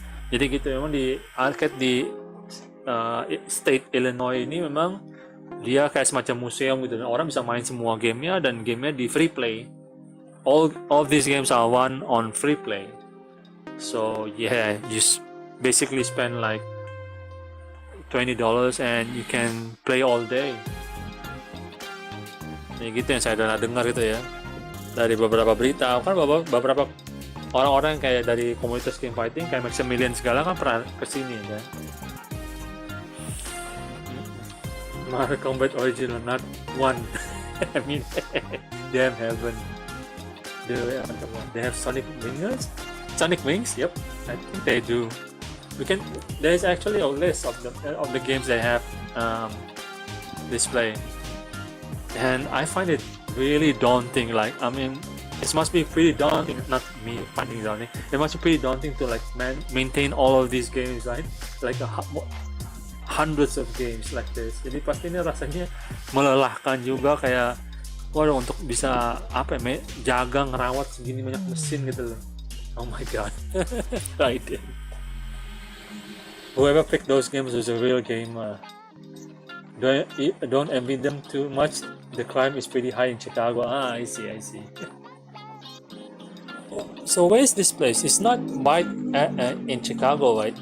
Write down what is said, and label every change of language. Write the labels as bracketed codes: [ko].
[id] Jadi gitu, memang di arcade di state Illinois ini memang dia kayak semacam museum gitu, orang bisa main semua gamenya dan gamenya di free play. [en] All these games are one on free play, so yeah, you basically spend like $20 and you can play all day. [id] Ini gitu yang saya pernah dengar gitu ya dari beberapa berita, kan beberapa orang-orang kayak dari komunitas game fighting kayak Maximilian segala kan pernah kesini ya. [en] Mortal Kombat original, not one. I mean, damn heaven. They have Sonic Wings. Yep, I think they do. There's actually a list of the games they have display, and I find it really daunting. Like, I mean, it must be pretty daunting. Not me finding it daunting. It must be pretty daunting to like maintain all of these games, right? Like hundreds of games like this. [id] Jadi pasti ini rasanya melelahkan juga, kayak waduh, untuk bisa jaga ngerawat segini banyak mesin gitu loh. [en] Oh my god. Right. Whoever picked those games was a real gamer. Don't envy them too much. The crime is pretty high in Chicago. I see. So where is this place? It's not right in Chicago, right?